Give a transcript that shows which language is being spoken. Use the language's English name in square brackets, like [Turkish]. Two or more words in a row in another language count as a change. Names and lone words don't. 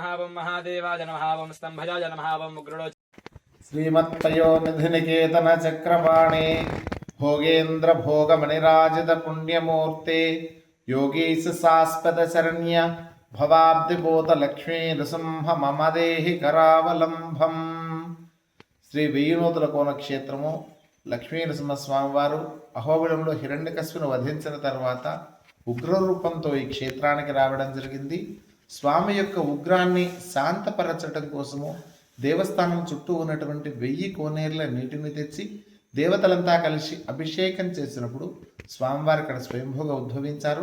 [Sanskrit] ओम महादेवाय नमः। ओम स्तंभजाय नमः। ओम उग्रो श्रीमत्पयोनिधिनिकेतन चक्रपाणे भोगेन्द्र भोगमणिराजित पुण्यमूर्ते योगीश शाश्वत शरण्य भवाब्दिभूत लक्ष्मी नृसिंह मम देहि करावलंबं। [Telugu] శ్రీ వెయ్యినూతుల కోన క్షేత్రము లక్ష్మీ నరసింహస్వామి వారు అహోబిలంలో హిరణ్యకశిపును వధించిన తర్వాత ఉగ్రరూపంతో ఈ క్షేత్రానికి రావడం జరిగింది. స్వామి యొక్క ఉగ్రాన్ని శాంతపరచడం కోసము దేవస్థానం చుట్టూ ఉన్నటువంటి 1000 కోనేర్ల నీటిని తెచ్చి దేవతలంతా కలిసి అభిషేకం చేసినప్పుడు స్వామివారు ఇక్కడ స్వయంభూగా ఉద్భవించారు.